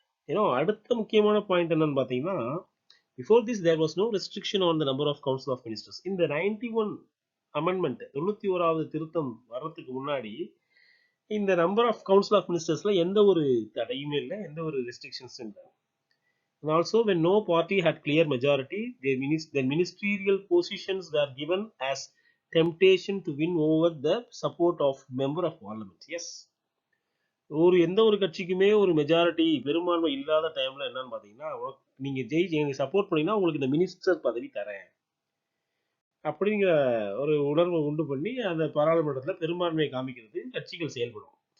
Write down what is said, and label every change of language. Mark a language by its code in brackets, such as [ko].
[ta] ஏன்னா அடுத்த முக்கியமான பாயிண்ட் என்னன்னு பாத்தீங்கன்னா [en] Before this there was no restriction on the number of council of ministers. [ta] இந்த 91 அமெண்ட்மெண்ட் 91வது திருத்தம் வர்றதுக்கு முன்னாடி இந்த நம்பர் ஆஃப் கவுன்சில் ஆஃப் மினிஸ்டர்ஸ்ல எந்த ஒரு தடையுமே இல்லை, எந்த ஒரு ரெஸ்ட்ரிக்ஷன்ஸும் இல்லை. [en] And also when no party had clear majority, their ministerial positions were given as temptation to win over the support of member of parliament. [ta] Yes, எந்த ஒரு கட்சிக்குமே ஒரு மெஜாரிட்டி பெரும்பான்மை இல்லாத டைம்ல என்னன்னு பாத்தீங்கன்னா நீங்க எனக்கு சப்போர்ட் பண்ணீங்கன்னா உங்களுக்கு இந்த மினிஸ்டர் பதவி தரேன் அப்படிங்கிற ஒரு உணர்வை உண்டு பண்ணி அந்த பாராளுமன்றத்துல பெரும்பான்மையை காமிக்கிறது கட்சிகள் செயல்படும்.